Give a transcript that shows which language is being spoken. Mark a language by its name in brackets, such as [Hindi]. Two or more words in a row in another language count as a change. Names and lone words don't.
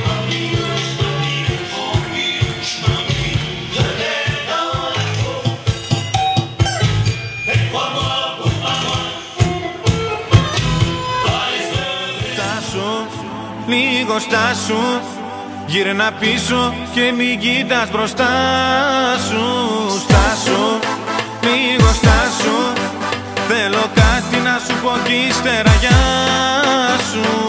[French] J'étais dans la peau, et crois-moi, pour ma voix, fallait se lever. [Greek] Στάσου, λίγο στάσου, γύρνα πίσω και μην κοιτάς μπροστά σου. Στάσου, λίγο στάσου, θέλω κάτι να σου πω κι ύστερα γεια σου.